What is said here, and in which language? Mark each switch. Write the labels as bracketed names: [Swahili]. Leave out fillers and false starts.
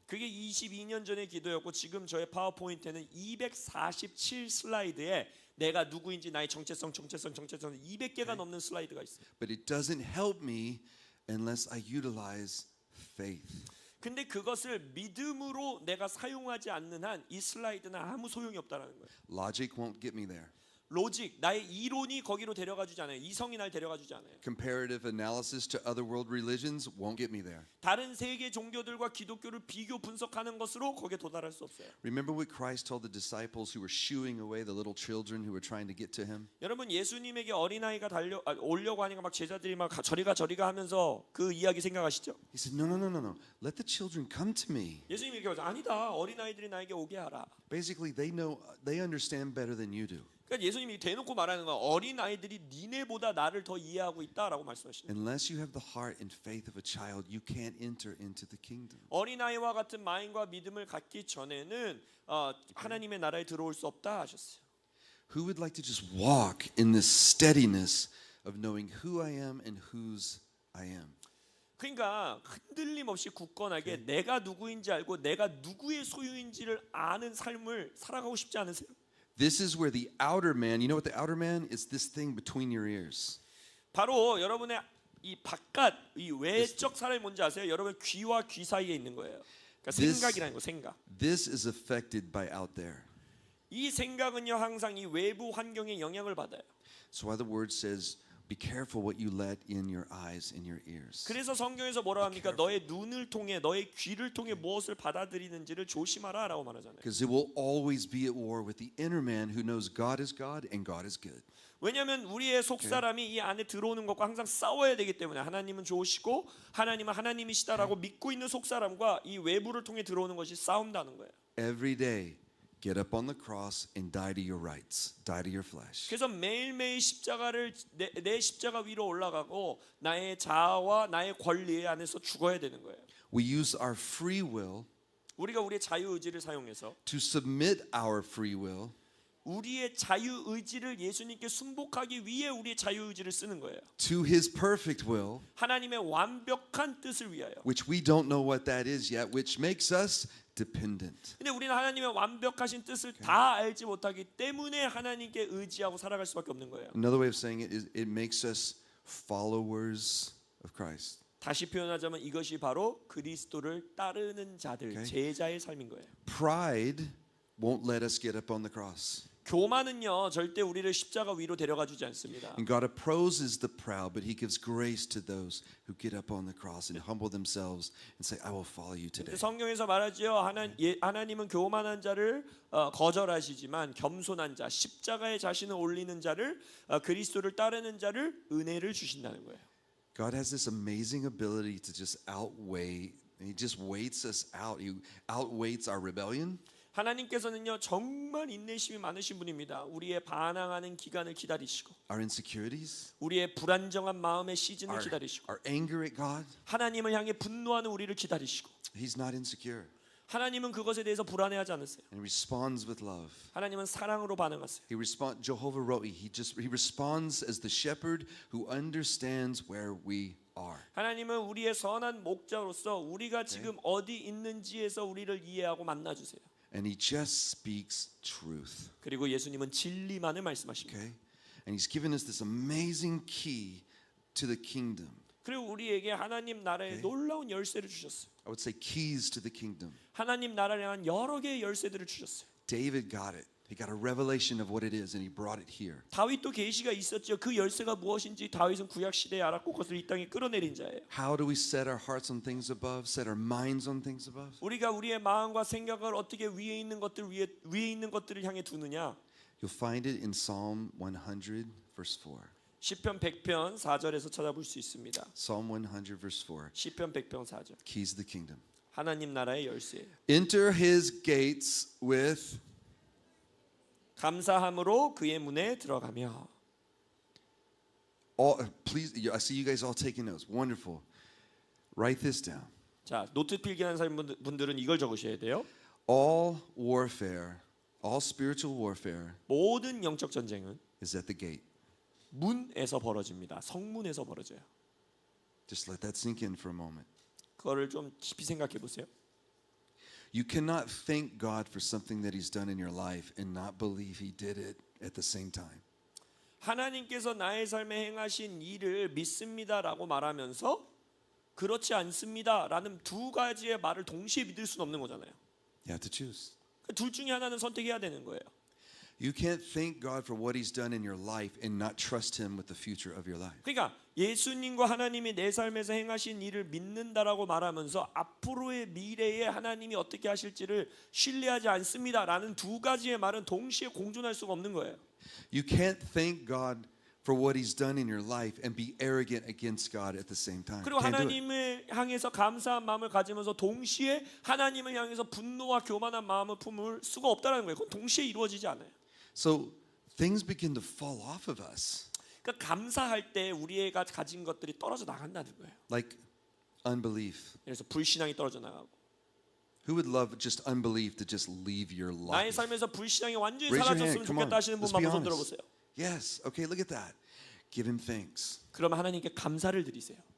[Korean] 그게 22년 전의 기도였고 지금 저의 파워포인트는 247 슬라이드에 내가 누구인지 나의 정체성 200개가 넘는 슬라이드가 있어요. [English] But it doesn't help me unless I utilize faith. [Korean] 근데 그것을 믿음으로 내가 사용하지 않는 한 이 슬라이드는 아무 소용이 없다라는 거예요. [English] Logic won't get me there. [Korean] 로직, 나의 이론이 거기로 데려가 주지 않아요. 이성이 날 데려가 주지 않아요. [English] Comparative analysis to other world religions won't get me there. [Korean] 다른 세계 종교들과 기독교를 비교 분석하는 것으로 거기에 도달할 수 없어요. [English] Remember what Christ told the disciples who were shooing away the little children who were trying to get to Him? [Korean] 여러분 예수님에게 어린아이가 오려고 하니까 막 제자들이 막 저리가 하면서 그 이야기 생각하시죠? [English] He said, no. Let the children come to me. [Korean] 예수님이 이렇게 말해서 아니다. 어린아이들이 나에게 오게 하라. [English] Basically, they understand better than you do. [Korean] 그러니까 예수님이 대놓고 말하는 건 어린 아이들이 니네보다 나를 더 이해하고 있다라고 말씀하시는 거예요. [English] Unless you have the heart and faith of a child, you can't enter into the kingdom. [Korean] 어린 아이와 같은 마음과 믿음을 갖기 전에는 하나님의 나라에 들어올 수 없다 하셨어요. [English] Who would like to just walk in this steadiness of knowing who I am and whose I am? [Korean] 그러니까 흔들림 없이 굳건하게 내가 누구인지 알고 내가 누구의 소유인지를 아는 삶을 살아가고 싶지 않으세요? [English] This is where the outer man, you know what the outer man is? This thing between your ears. [Korean] 바로 여러분의 이 바깥 이 외적 사람이 뭔지 아세요? 여러분 귀와 귀 사이에 있는 거예요. 그러니까 생각이라는 거 생각. [English] This is affected by out there. [Korean] 이 생각은요 항상 이 외부 환경에 영향을 받아요. [English] That's why the word says Be careful what you let in your eyes and your ears. [Korean] 그래서 성경에서 뭐라 합니까? 너의 눈을 통해 너의 귀를 통해 무엇을 받아들이는지를 조심하라라고 말하잖아요. [English] Because it will always be at war with the inner man who knows God is God and God is good. [Korean] 왜냐하면 우리의 속 사람이 이 안에 들어오는 것과 항상 싸워야 되기 때문에 하나님은 좋으시고 하나님은 하나님이시다라고 믿고 있는 속 사람과 이 외부를 통해 들어오는 것이 싸움다는 거예요. [English] Every day, get up on the cross and die to your rights, die to your flesh. [Korean] 그래서 매일매일 십자가를 내 십자가 위로 올라가고 나의 자아와 나의 권리 안에서 죽어야 되는 거예요. [English] We use our free will [Korean] 우리가 우리의 자유 의지를 사용해서 [English] to submit our free will [Korean] 우리의 자유 의지를 예수님께 순복하기 위해 우리의 자유 의지를 쓰는 거예요. [English] to His perfect will, [Korean] 하나님의 완벽한 뜻을 위하여. [English] which we don't know what that is yet, which makes us dependent. [Korean] 근데 우리는 하나님의 완벽하신 뜻을 다 알지 못하기 때문에 하나님께 의지하고 살아갈 수밖에 없는 거예요. [English] Another way of saying it is it makes us followers of Christ. [Korean] 다시 표현하자면 이것이 바로 그리스도를 따르는 자들, [English] Okay. [Korean] 제자의 삶인 거예요. [English] Pride won't let us get up on the cross. [Korean] 교만은요 절대 우리를 십자가 위로 데려가 주지 않습니다. [English] And God opposes the proud, but He gives grace to those who get up on the cross and humble themselves and say, I will follow you today. [Korean] 성경에서 말하지요. 하나님은 교만한 자를 거절하시지만 겸손한 자, 십자가에 자신을 올리는 자를 그리스도를 따르는 자를 은혜를 주신다는 거예요. [English] God has this amazing ability to just outweigh, He just waits us out. He outweights our rebellion. [Korean] 하나님께서는요 정말 인내심이 많으신 분입니다. 우리의 반항하는 기간을 기다리시고 [English] Our insecurities, [Korean] 우리의 불안정한 마음의 시즌을 기다리시고 [English] our anger at God. [Korean] 하나님을 향해 분노하는 우리를 기다리시고 [English] He's not insecure. [Korean] 하나님은 그것에 대해서 불안해하지 않으세요. [English] And He responds with love. [Korean] 하나님은 사랑으로 반응하세요. [English] Jehovah Rohi, He responds as the shepherd who understands where we are. [Korean] 하나님은 우리의 선한 목자로서 우리가 지금 어디 있는지에서 우리를 이해하고 만나주세요. [English] And He just speaks truth. [Korean] 그리고 예수님은 진리만을 말씀하십니다. [English] Okay? And He's given us this amazing key to the kingdom. [Korean] 그리고 우리에게 하나님 나라의 놀라운 열쇠를 주셨어요. [English] I would say keys to the kingdom. [Korean] 하나님 나라를 향한 여러 개의 열쇠들을 주셨어요. [English] David got it. He got a revelation of what it is and he brought it here. [Korean] 다윗도 계시가 있었죠. 그 열쇠가 무엇인지 다윗은 구약 시대에 알았고 그것을 이 땅에 끌어내린 자예요. [English] How do we set our hearts on things above, set our minds on things above? [Korean] 우리가 우리의 마음과 생각을 어떻게 위에 있는 것들을 향해 두느냐? [English] You'll find it in Psalm 100 verse 4. [Korean] 시편 100편 4절에서 찾아볼 수 있습니다. [English] Psalm 100 verse 4. [Korean] 시편 100편 4절. [English] Keys to the kingdom. [Korean] 하나님 나라의 열쇠예요. [English] Enter his gates with [Korean] 감사함으로 그의 문에 들어가며. [English] all please I see you guys all taking notes. Wonderful. Write this down. [Korean] 자, 노트 필기하는 사람 분들은 이걸 적으셔야 돼요. [English] All warfare, all spiritual warfare [Korean] 모든 영적 전쟁은 [English] is at the gate. [Korean] 문에서 벌어집니다. 성문에서 벌어져요. [English] Just let that sink in for a moment. [Korean] 그거를 좀 깊이 생각해 보세요. [English] You cannot thank God for something that he's done in your life and not believe he did it at the same time. [Korean] 하나님께서 나의 삶에 행하신 일을 믿습니다라고 말하면서 그렇지 않습니다라는 두 가지의 말을 동시에 믿을 수는 없는 거잖아요. [English] You have to choose. [Korean] 둘 중에 하나는 선택해야 되는 거예요. [English] You can't thank God for what he's done in your life and not trust him with the future of your life. [Korean] 그러니까 예수님과 하나님이 내 삶에서 행하신 일을 믿는다라고 말하면서 앞으로의 미래에 하나님이 어떻게 하실지를 신뢰하지 않습니다라는 두 가지의 말은 동시에 공존할 수가 없는 거예요. [English] You can't thank God for what he's done in your life and be arrogant against God at the same time. [Korean] 그리고 [English] Can't do it. [Korean] 하나님을 향해서 감사한 마음을 가지면서 동시에 하나님을 향해서 분노와 교만한 마음을 품을 수가 없다는 거예요. 그건 동시에 이루어지지 않아요. [English] So things begin to fall off of us. [Korean] 그러니까 감사할 때 우리가 가진 것들이 떨어져 나간다는 거예요. [English] Like unbelief. [Korean] 그래서 불신앙이 떨어져 나가고 [English] Who would love just unbelief to just leave your [Korean] 나의 [English] life? [Korean] 삶에서 불신앙이 완전히 [English] Raise your hand. [Korean] 사라졌으면 [English] Come on. [Korean] 좋겠다 하시는 [English] Let's [Korean] 분만 [English] be [Korean] 손 [English] honest. [Korean] 들어보세요. [English] Yes. Okay, look at that. Give him thanks. [Korean] 그러면 하나님께 감사를 드리세요.